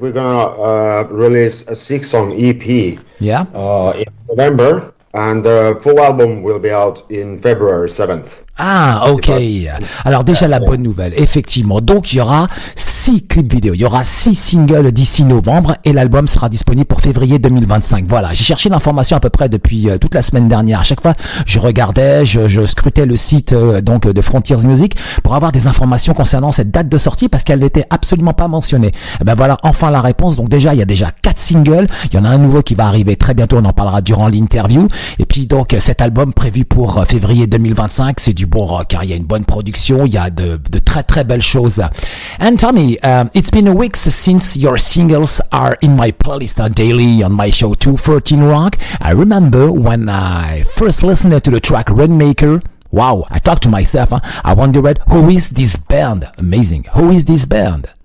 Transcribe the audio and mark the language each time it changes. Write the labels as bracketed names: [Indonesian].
[English] We're gonna release a 6-song EP. Yeah. In November, and the full album will be out in February 7th. Ah, ok. [French] Alors déjà la bonne nouvelle, effectivement. Donc il y aura 6 clips vidéo, il y aura 6 singles d'ici novembre et l'album sera disponible pour février 2025. Voilà, j'ai cherché l'information à peu près depuis toute la semaine dernière. À chaque fois, je regardais, je scrutais le site donc de Frontiers Music pour avoir des informations concernant cette date de sortie parce qu'elle n'était absolument pas mentionnée. Et ben voilà, enfin la réponse. Donc déjà, il y a déjà 4 singles. Il y en a un nouveau qui va arriver très bientôt. On en parlera durant l'interview. Et puis donc cet album prévu pour février 2025, c'est du bon rock, car il y a une bonne production, il y a de très très belles choses. [English] And Tommy, it's been a week since your singles are in my playlist daily on my show 213 Rock. I remember when I first listened to the track Rainmaker. Wow, I talked to myself. I wondered, who is this band? Amazing. Who is this band?